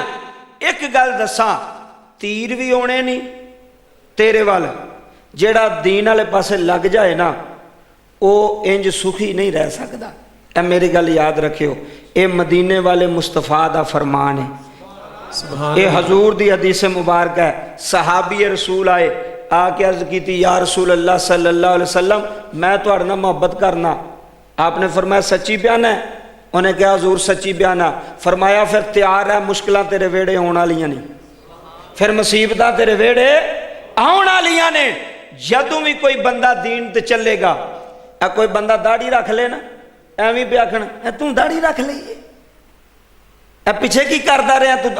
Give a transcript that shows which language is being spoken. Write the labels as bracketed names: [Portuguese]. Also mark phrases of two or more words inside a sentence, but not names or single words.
[Punjabi] ایک گل دساں، تیر بھی آنے نہیں تیرے وال، جیہڑا دین والے پاسے لگ جائے نا وہ اینج سکھی نہیں رہ سکدا. اے میری گل یاد رکھیو، یہ مدینے والے مصطفیٰ دا فرمان ہے، یہ حضور دی حدیث مبارک ہے. صحابی رسول آئے آکے عرض کی [Arabic] يا رسول الله صلى الله عليه وسلم [Punjabi] میں تہاڈے نال محبت کرنا. آپ نے فرمایا سچی بیان ہے؟ انہیں کہا حضور سچی بیان ہے. فرمایا فیر تیار ہے، مشکلاں تیرے ویہڑے آنے والیاں نے، فیر مصیبتاں تیرے ویہڑے آنے والیاں نے. جدوں بھی کوئی بندہ دین تے چلے گا، کوئی بندہ داڑھی رکھ لے نا، ایویں پے آکھنا تو داڑھی رکھ لئی پچھے کی کرتا رہیا تو.